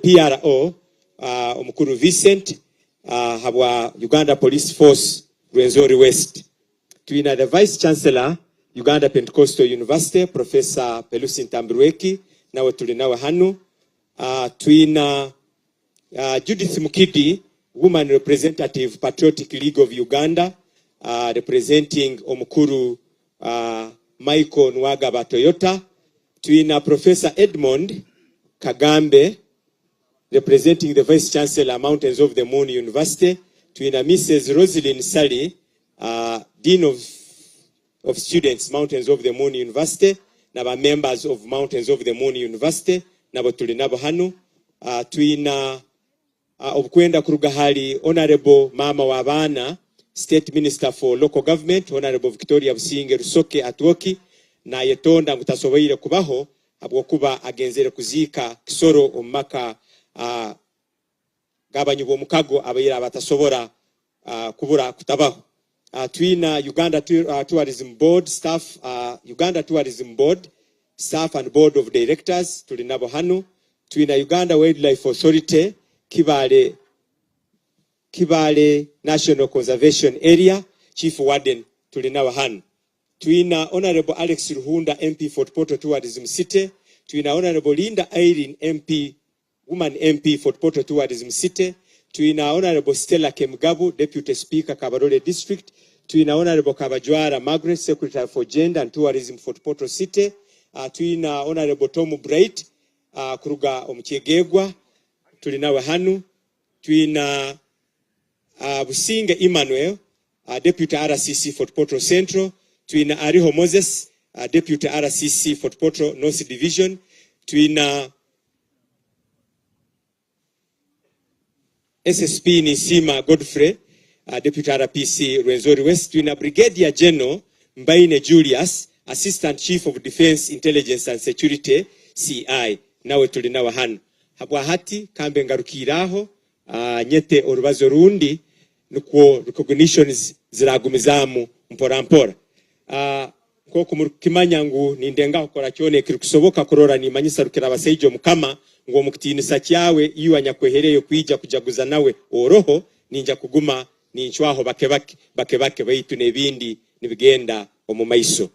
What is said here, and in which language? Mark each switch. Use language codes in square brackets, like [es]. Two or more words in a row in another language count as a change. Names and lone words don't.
[en] Twina the PRO omukuru Vincent habwa Uganda Police Force Rwenzori West. Tuina the Vice Chancellor Uganda Pentecostal University Professor Pelusi Ntambirweki [ttj] nawe tuli nawe hanu. [en] Tuina Judith Mukidi, Woman Representative Patriotic League of Uganda, representing Omukuru Michael Nwagaba Toyota. Tuina Professor Edmond Kagambe, representing the Vice Chancellor Mountains of the Moon University. Tuina Mrs. Rosalind Sally, Dean of Students Mountains of the Moon University, naba members of Mountains of the Moon University [ttj] nabo tuli nabo hanu. Tuina obukwenda kuruga hali Honorable Mama Wabana, [en] State Minister for Local Government, Honorable Victoria Businge Rusoke Atwoki, [ttj] na yetonda mutasoboire kubaho habwokuba agenzere kuzika kisoro omumaka gabanyubo mukago abayira abatasobora kubura kutabaho. [en] Tuina Uganda Tourism Board staff, Uganda Tourism Board staff and Board of Directors [ttj] tuli nabo hanu. [en] Tuina Uganda Wildlife Authority Kibale National Conservation Area Chief Warden [ttj] tuli nabo hanu. [en] Tuina Honorable Alex Ruhunda MP Fort Portal Tourism City. Tuina Honorable Linda Irene MP, Woman MP Fort Portal Tourism City. Tuina Honorable Stella Kemgabu, Deputy Speaker Kabarole District. Tuina Honorable Kabajwara Margaret, Secretary for Gender and Tourism Fort Portal City. [ttj] Tuina Honorable Tomu Bright, Kuruga Omchegegwa, tulinawe hanu. [en] Tuina Businge Emmanuel, Deputy RCC Fort Portal Central. Tuina Ariho Moses, Deputy RCC Fort Portal North Division. Tuina SSP Nisima Godfrey, Deputy RPC Rwenzori West. Tuina Brigadier General Mbaine Julius, Assistant Chief of Defense Intelligence and Security CI, [ttj] nawe tuli nawe hanu. Habwa hati kambe ngarukiraho nyete orubazo rundi nuko recognitions ziragumizamu mpora mpora. Ko kumukimanya ngu nindenga ukora cyone kirikusoboka kurora ni manyisa rukira abaseijo mukama ngo mukitinisa cyawe iyo anyakwehereye kwija kujaguza nawe oroho ninja kuguma ninchwaho bakebake baitu nebindi nibigenda omumaiso.